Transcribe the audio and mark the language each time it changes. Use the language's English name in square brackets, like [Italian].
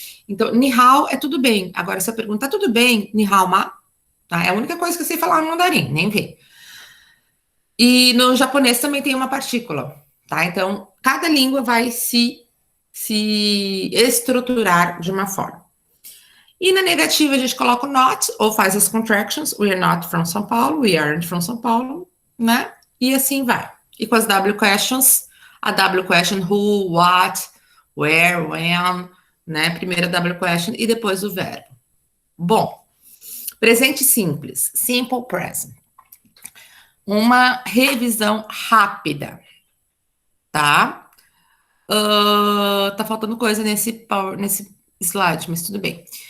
[Portuguese] Então, [Chinese] ni hao [Portuguese] é tudo bem. Agora, se eu perguntar tudo bem, [Chinese] ni hao ma, [Portuguese] tá? É a única coisa que eu sei falar no mandarim, nem ver. E no japonês também tem uma partícula, tá? Então, cada língua vai se estruturar de uma forma. E na negativa, a gente coloca o not, ou faz as contractions. [English] We are not from São Paulo, we aren't from São Paulo, né? E assim vai. [Portuguese] E com as W questions, a W question, who, what, where, when, né? Primeiro a W question e depois o verbo. Bom, presente simples, simple present. uma revisão rápida, tá? Tá faltando coisa nesse slide, mas tudo bem.